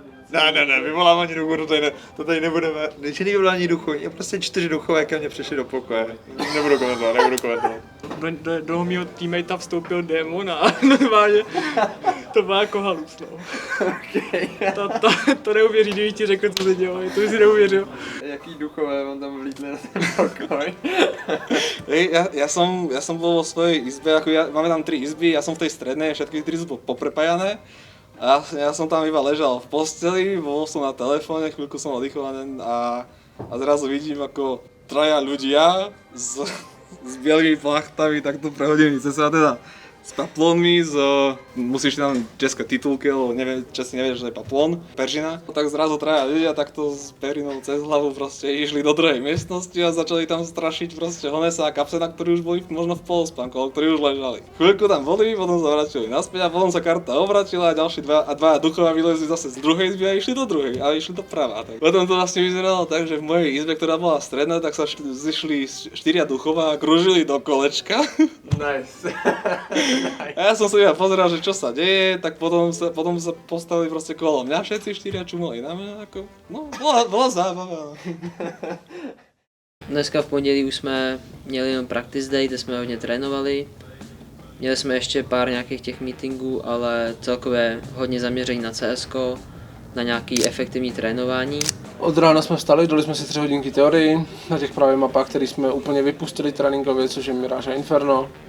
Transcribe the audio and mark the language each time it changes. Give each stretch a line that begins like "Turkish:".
Czech: Ne, vyvolávání duchu, to tady nebudeme. Není vyvolání duchu, je prostě 4 duchové ke mně přišli do pokoje. Nebudu komentovat. Do mého teammatea vstoupil démon a normálně to byla jako halus, no. To neuvěří, kdybych ti řekl, co se dělo, to by si neuvěřil. Jaký duchové vám tam vlítli na ten pokoj?
Slovak: Ja som bol vo svojej izbe, máme tam 3 izby, ja som v tej strednej, všetky 3 sú poprepájané. A ja som tam iba ležal v posteli, bol som na telefóne, chvíľku som oddychovaný a zrazu vidím ako 3 ľudia s bielými plachtami takto prehodení cez sa teda s paplónmi, musíš tam české titulky, lebo Česi nevedia, že to je paplón, peržina. Tak zrazu 3 ľudia takto s perinou cez hlavu proste išli do druhej miestnosti a začali tam strašiť proste Honesa a Kapsena, ktorí už boli možno v polospánku, ale ktorí už ležali. Chvíľku tam boli, potom sa vrátili naspäť a potom sa karta obratila a ďalší 2 duchovia vylezli zase z druhej izby a išli do druhej, ale išli do prava. Tak. Potom to vlastne vyzeralo tak, že v mojej izbe, ktorá bola stredná, tak sa zišli 4 duchovia a krúžili do kolečka.
English: Nice.
Slovak: A ja som sa iba pozeral, že čo sa deje, tak potom sa postavili proste kolo mňa, všetci štyria čumali na mňa, ako, no, bola zábava.
Czech: Dneska v pondělí už jsme měli jenom practice day, kde jsme hodně trénovali. Měli jsme ještě pár nějakých těch meetingů, ale celkově hodně zaměření na CSko, na nějaký efektivní trénování. Od rána jsme vstali, dali jsme si 3 hodinky teorii na těch právě mapách, které jsme úplně vypustili tréninkově, což je Mirage a Inferno.